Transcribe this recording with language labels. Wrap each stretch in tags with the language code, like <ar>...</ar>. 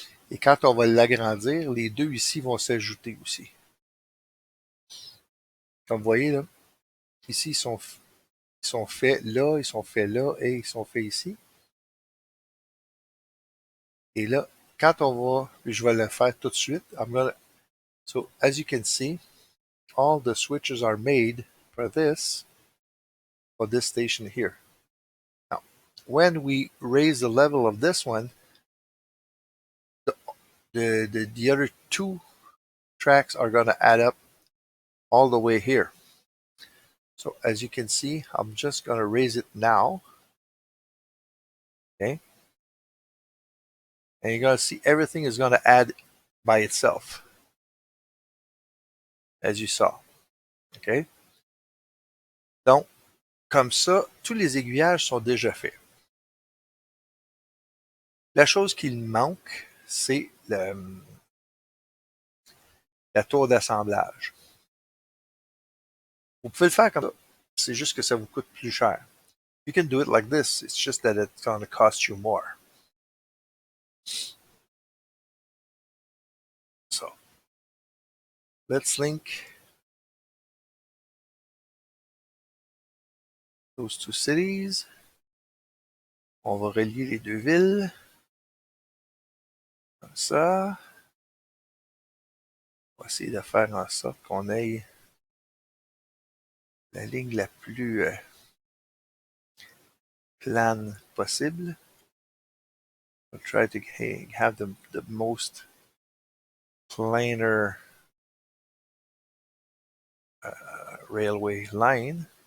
<fr>Et quand on va l'agrandir, les deux ici vont s'ajouter aussi. Comme vous voyez, là, ici, ils sont faits là, ils sont faits là et ils sont faits ici. Et là, quand on va, je vais le faire tout de suite.</fr> <en>So, as you can see, all the switches are made for this station here. Now, when we raise the level of this one, the other two tracks are going to add up all the way here. So as you can see, I'm just going to raise it now. Okay. And you're going to see everything is going to add by itself, as you saw. OK?</en> <fr>Donc, comme ça, tous les aiguillages sont déjà faits. La chose qu'il manque, c'est la tour d'assemblage. Vous pouvez le faire comme ça. C'est juste que ça vous coûte plus cher.</fr> <en>You can do it like this. It's just that it's going to cost you more. So, let's link those two cities.</en> <fr>On va relier les deux villes. Comme ça. On va essayer de faire en sorte qu'on ait la ligne la plus plane possible.</fr> <en>We'll try to have the most planar railway line.</en>